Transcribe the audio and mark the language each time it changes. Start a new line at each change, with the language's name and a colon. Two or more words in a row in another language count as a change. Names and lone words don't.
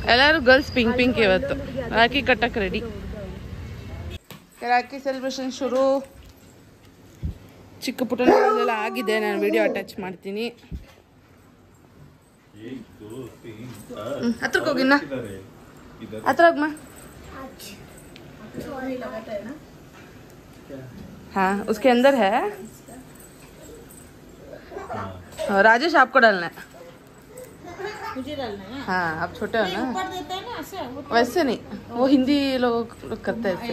Kannada: ಎಲ್ಲರೂ ಗರ್ಲ್ಸ್ ಪಿಂಕ್ ಪಿಂಕ್ ಇವತ್ತು. ರಾಖಿ ಕಟ್ಟಕ್ ರೆಡಿ. ರಾಖಿ ಸೆಲೆಬ್ರೇಷನ್ ಶುರು. ಚಿಕ್ಕ ಪುಟ್ಟನೆಲ್ಲ ಆಗಿದೆ, ನಾನು ವಿಡಿಯೋ ಅಟ್ಯಾಚ್ ಮಾಡ್ತೀನಿ. ಹತ್ರಕ್ಕೆ ಹೋಗಿನ್ನ, ಹತ್ರ ಹೋಗಮ್ಮ.
Hindi: हाँ उसके अंदर है. राजेश आपको डालना है. मुझे डालना है. हाँ आप छोटे हो ना, ऊपर देते हैं ना ऐसे, वैसे नहीं, वो हिंदी लोग करते हैं.